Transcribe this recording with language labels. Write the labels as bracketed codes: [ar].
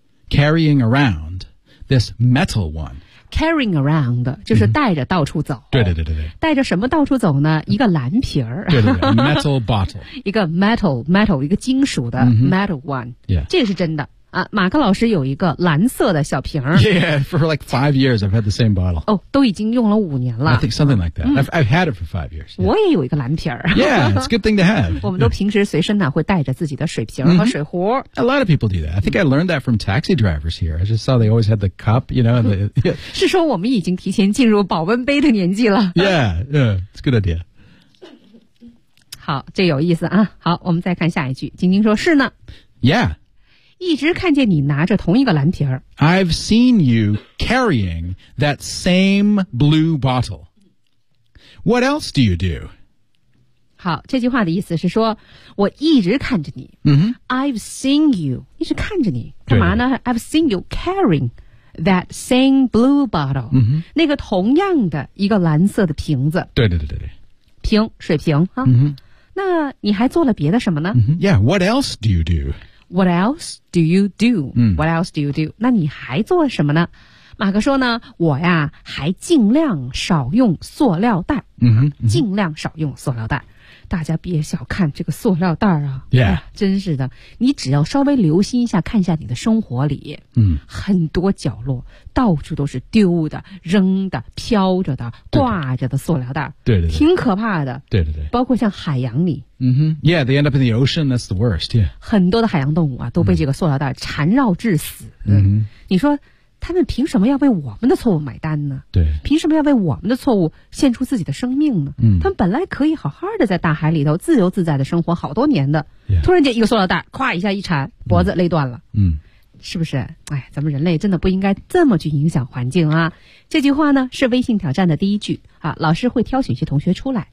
[en] Carrying around this metal one. Carrying around, [zh] 就是带着到处走。对对对对。带着什么到处走呢一个蓝皮儿。对对对。 [en] Metal bottle. [zh] 一个 metal, 一个金属的 [en] metal one.、 Yeah. [zh] 这个是真的。啊马克老师有一个蓝色的小瓶儿。 [en] Yeah, for like 5 years, I've had the same bottle. [zh] 哦都已经用了五年了。 [en] I think something like that.、I've had it for 5 years.、 [zh] Yeah. 我也有一个蓝皮儿。 [en] Yeah, it's a good thing to have. [zh] 我们都平时随身呢会带着自己的水瓶和水壶。 [en] A lot of people do that. I think I learned that from taxi drivers here. I just saw they always had the cup, you know. The, yeah. [zh] 是说我们已经提前进入保温杯的年纪了。 [en] Yeah, yeah, it's a good idea. [zh] 好这有意思啊。好我们再看下一句。晶晶说是呢。 [en] Yeah. [zh] 一直看见你拿着同一个蓝瓶儿。 [en] I've seen you carrying that same blue bottle. What else do you do? [zh] 好，这句话的意思是说，我一直看着你。 [en] I've seen you [zh] 一直看着你干嘛呢 [en] ？I've seen you carrying that same blue bottle.、 [zh] 那个同样的一个蓝色的瓶子。对对对对对。瓶，水瓶哈。那你还做了别的什么呢、 [en] Yeah, what else do you do? What else do you do? What else do you do? [zh] 那你还做什么呢？马克说呢，我呀还尽量少用塑料袋。尽量少用塑料袋。大家别小看这个塑料袋啊。 Yeah. 哎、真是的。你只要稍微留心一下看一下你的生活里。很多角落到处都是丢的扔的飘着的挂着的塑料袋。对对对。挺可怕的。对对对。包括像海洋里。 [en] Yeah, they end up in the ocean, that's the worst, yeah. [zh] 很多的海洋动物啊都被这个塑料袋缠绕致死。你说他们凭什么要为我们的错误买单呢对。凭什么要为我们的错误献出自己的生命呢他们本来可以好好的在大海里头自由自在的生活好多年的。 [en] Yeah. [zh] 突然间一个塑料袋咵一下一缠脖子勒断了。是不是哎咱们人类真的不应该这么去影响环境啊这句话呢是微信挑战的第一句啊老师会挑选一些同学出来。